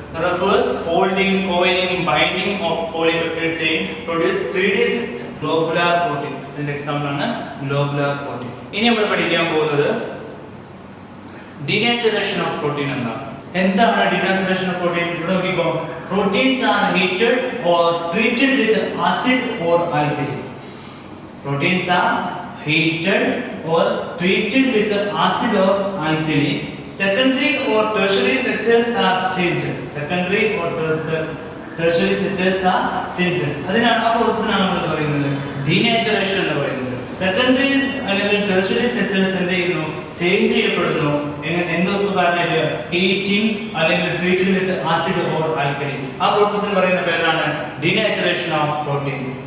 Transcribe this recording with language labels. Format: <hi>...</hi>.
<en>refers folding, coiling, binding of polypeptide chain produce 3D structure. Globular protein.</en> <ml>ഇതിന്റെ example ആണ് globular protein. ഇനി നമ്മൾ പഠിക്കാൻ പോകുന്നത് denaturation of protein എന്താണ് denaturation of protein? ഇവിടെ നോക്കിക്കോ,</ml> <en>proteins are heated or treated with acid or alkali. Proteins are heated or treated with acid or alkali. Secondary or tertiary structures are changed. Secondary or tertiary structures are changed.</en> <ml>അതിനാണ് ആ പ്രോസസ്സിനാണ് നമ്മൾ പറയുന്നത് denaturation എന്ന് പറയുന്നത്. Secondary അല്ലെങ്കിൽ tertiary structures എന്ത് ചെയ്യുന്നു? Change ചെയ്യപ്പെടുന്നു. എന്തൊക്കെ കാരണമായിട്ട്?</ml> <en>Heating അല്ലെങ്കിൽ treated with acid or alkali.</en> <ml>ആ പ്രോസസ്സിന് പറയുന്ന പേരാണ് denaturation of protein.</ml>